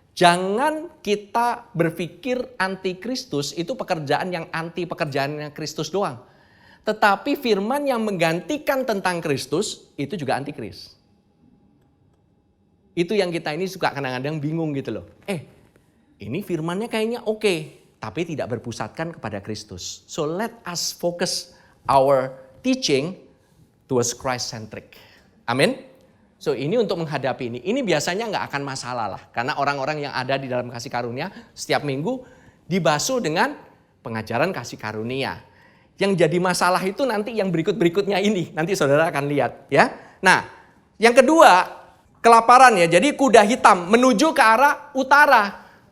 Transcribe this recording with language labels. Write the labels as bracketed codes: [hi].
[id] Jangan kita berpikir anti Kristus itu pekerjaan yang anti pekerjaannya Kristus doang. Tetapi firman yang menggantikan tentang Kristus itu juga antikris. Itu yang kita ini suka kadang-kadang bingung gitu loh. Ini firmannya kayaknya oke, tapi tidak berpusatkan kepada Kristus. [en] So let us focus our teaching towards Christ-centric. [id] Amin. So ini untuk menghadapi ini. Ini biasanya nggak akan masalah lah. Karena orang-orang yang ada di dalam kasih karunia setiap minggu dibasuh dengan pengajaran kasih karunia. Yang jadi masalah itu nanti yang berikut-berikutnya ini. Nanti saudara akan lihat ya. Nah, yang kedua, kelaparan ya. Jadi kuda hitam menuju ke arah utara.